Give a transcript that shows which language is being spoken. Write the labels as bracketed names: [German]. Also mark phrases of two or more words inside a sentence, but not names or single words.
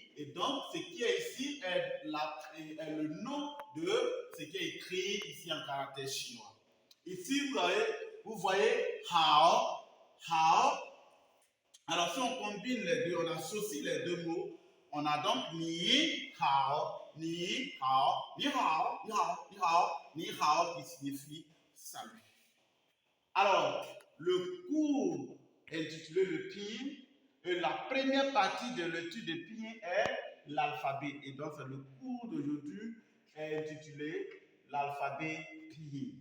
[French] Et donc ce qui est ici est le nom de ce qui est écrit ici en caractère chinois. Ici vous voyez hao. Hao. Alors si on combine les deux, on associe les deux mots, on a donc [Chinese] ni hao, ni hao, ni hao, ni hao, ni hao, ni hao [French] qui signifie salut. Alors, le cours intitulé le pinyin, et la première partie de l'étude de pinyin est l'alphabet. Et donc, le cours d'aujourd'hui est intitulé l'alphabet pinyin.